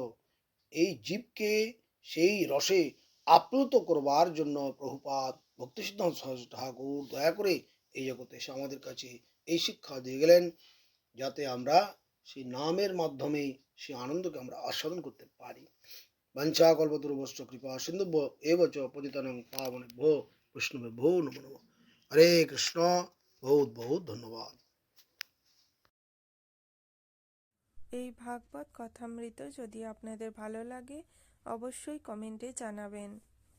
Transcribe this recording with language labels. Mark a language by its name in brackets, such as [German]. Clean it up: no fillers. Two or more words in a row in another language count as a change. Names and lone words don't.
[Bangla] এই জীবকে সেই রসে আপ্লুত করবার জন্য প্রভুপাদ ভক্তি সিদ্ধান্ত সরস্বতী ঠাকুর দয়া করে এই জগতে এসে আমাদের কাছে এই শিক্ষা দিয়ে গেলেন, যাতে আমরা সেই নামের মাধ্যমে সেই আনন্দকে আমরা আস্বাদন করতে পারি। [Sanskrit] বাঞ্ছা কল্পতরুভ্যশ্চ কৃপা সিন্ধুভ্য এব চ পতিতানাং পাবনেভ্যো বৈষ্ণবেভ্যো নমো নমঃ। [Bangla] হরে কৃষ্ণ। [Hindi] बहुत बहुत धन्यवाद। [Bangla] এই ভাগবত কথামৃত যদি আপনাদের ভালো লাগে, অবশ্যই কমেন্টে জানাবেন।